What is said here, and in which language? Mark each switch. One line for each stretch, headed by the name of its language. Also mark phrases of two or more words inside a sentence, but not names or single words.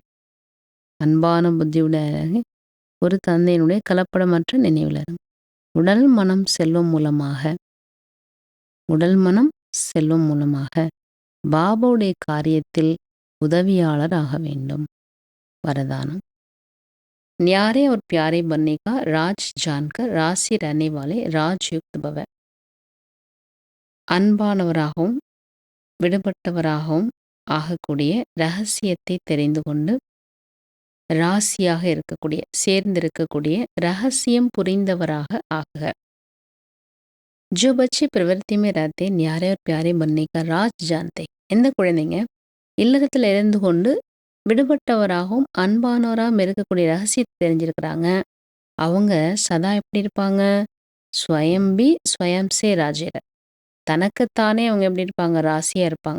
Tamil: அன்பான புத்தியுடைய ஒரு தந்தையினுடைய கலப்படமற்ற நினைவில் இருங்கள். உடல் மனம் செல்வம் மூலமாக பாபாவுடைய காரியத்தில் உதவியாளர் ஆக வேண்டும். வரதானம்,
Hindi: न्यारे और प्यारे बनने का राज जानकर राशि रहने वाले राजयुक्त भव.
Tamil: அன்பானவராகவும் விடுபட்டவராகவும் ஆகக்கூடிய ரகசியத்தை தெரிந்து கொண்டு ராசியாக இருக்கக்கூடிய, சேர்ந்திருக்கக்கூடிய, ரகசியம் புரிந்தவராக ஆகுக.
Hindi: जो बच्चे प्रवृत्ति में रहते न्यारे और प्यारे बनने का राज जानते,
Tamil: எந்த குழந்தைங்க இல்லறத்தில் இருந்து கொண்டு விடுபட்டவராகவும் அன்பானவராகவும் இருக்கக்கூடிய ரகசியத்தை தெரிஞ்சிருக்கிறாங்க, அவங்க சதா எப்படி இருப்பாங்க,
Hindi: स्वयंभी स्वयंसे राजेर,
Tamil: தனக்குத்தானே அவங்க எப்படி இருப்பாங்க, ராசியாக இருப்பாங்க.